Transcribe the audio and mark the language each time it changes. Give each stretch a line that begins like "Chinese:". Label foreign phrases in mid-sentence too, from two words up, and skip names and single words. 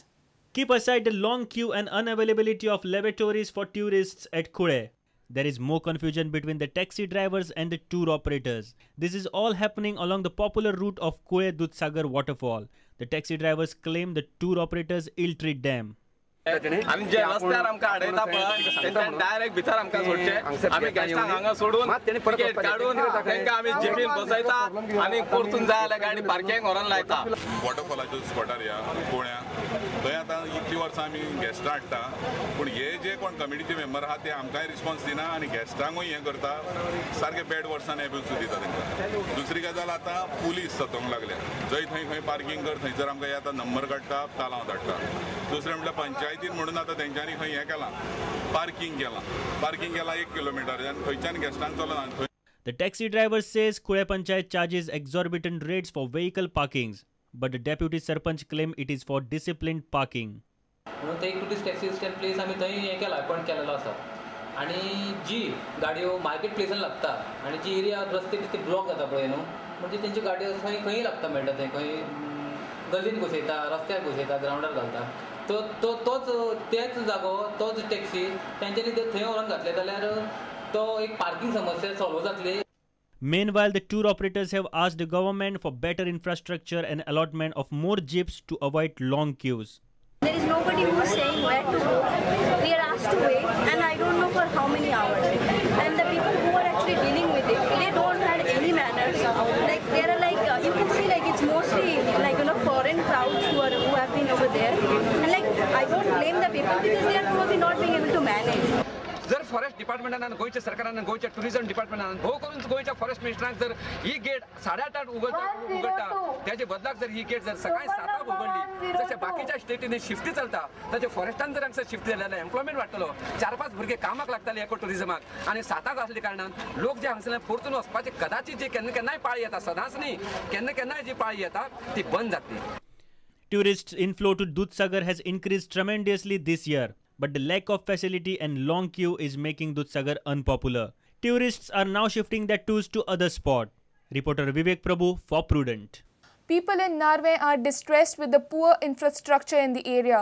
English: Keep aside the long queue and unavailability of lavatories for tourists at Kure. There is more confusion between the taxi drivers and the tour operators. This is all happening along the popular route of Kolle-Dudhsagar waterfall. The taxi drivers claim the tour operators ill-treat them.
Konkani: आमी जे रस्त्यार आमकां आडयता पळय तेंच्यान डायरेक्ट भितर आमकां सोडचे. आमी गेस्टांक हांगा सोडून टिकेट काडून तेंकां आमी जिपीन बसयता आनी परतून जाय जाल्यार गाडी पार्किंग व्हरून लायता. वॉटरफॉलाच्या स्पॉटार या पुण्या थंय आतां इतली वर्सां आमी गेस्टां हाडटा पूण हे जे कोण कमिटीचे मेंबर आहा ते आमकांय रिस्पॉन्स दिना आनी गेस्टांकूय हें करता सारके बॅड वर्सान एब्यूज दिता तेंकां. दुसरी गजाल आतां पुलीस सतोंक लागल्या. जंय थंय खंय पार्किंग कर थंयसर आमकां येता नंबर काडटा तालांव धाडटा. दुसरें म्हणल्यार पंचायतीन म्हणून आतां तेंच्यांनी खंय हें केलां पार्किंग केलां 1 किलोमिटर आनी खंयच्यान गेस्टांक चलना.
English: The taxi driver says Kure Panchayat charges exorbitant rates for vehicle parkings, but the deputy sarpanch claim it is for disciplined parking.
Konkani: म्हणून ते एक
English: tourist taxi stand place
Konkani: आमी थंय हें केला अपॉइंट केलेलो आसा. आनी जी गाडयो मार्केट प्लेसान लागता आनी जी एरिया रस्ते ब्लॉक जाता पळय न्हू म्हणजे तेंच्यो गाडयो खंय लागता मेळटा थंय खंय गलीन घुसयता रस्त्यार घुसयता ग्रावंडार घालता. तेच जागो तोच टॅक्सी तेंच्यांनी ते थंय व्हरून घातले जाल्यार तो एक पार्किंग समस्या सॉल्व जातली.
English: Meanwhile, the tour operators have asked the government for better infrastructure and allotment of more jeeps to avoid long queues. There is nobody who is saying where to go. We are asked to wait and I don't know for how many hours. And the people who are actually dealing with it, they don't have any manners. Like there are you can see it's mostly foreign crowds who have been over there. And I don't blame the people because they are probably not being able to manage.
Konkani: जर फॉरेस्ट डिपार्टमेंटान गोयच्या सरकारान गोयच्या टुरिझम डिपार्टमेंटान भोव करून गोयच्या फॉरेस्ट मिनिस्टरांक जर ही गेट 8:30 उगडटा त्याचे बदलाक जर ही गेट जर सकाळी 7 उगडली जशे बाकीच्या स्टेटींनी शिफ्टी चलता तशे फॉरेस्टान जर हांगसर शिफ्ट जाल्यार एम्प्लॉयमेंट वाडटलो. 4-5 भुरगे कामाक लागताले एको टुरिझमाक आनी 7 आसले कारणान लोक जे हांगसरल्यान परतून वचपाचे कदाचित जे केन्ना पाळी येता सदांच न्ही केन्ना जी पाळी येता ती बंद जातली.
English: Tourist inflow to Dudhsagar has increased tremendously this year, but the lack of facility and long queue is making Dudhsagar unpopular. Tourists are now shifting their tours to other spots. Reporter Vivek Prabhu for Prudent. People in Narve are distressed with the poor infrastructure in the area.